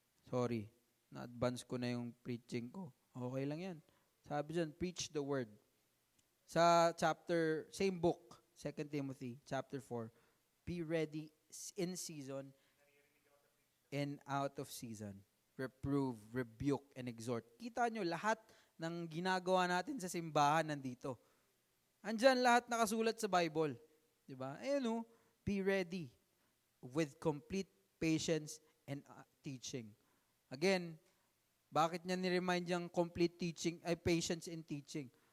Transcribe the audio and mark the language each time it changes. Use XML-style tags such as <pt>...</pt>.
<tl>Sorry. Na-advance ko na yung preaching ko. Okay lang yan. Sabi dyan,</tl> <en>preach the word. Sa chapter, same book, 2 Timothy, chapter 4, be ready in season and out of season. Reprove, rebuke, and exhort.</en> <tl>Kita nyo, lahat ng ginagawa natin sa simbahan nandito. Andyan lahat nakasulat sa Bible. Diba?</tl> <en>Be ready with complete patience and teaching.</en> <tl>Again, bakit niya ni-remind yung complete teaching,</tl> <en>patience in teaching?</en>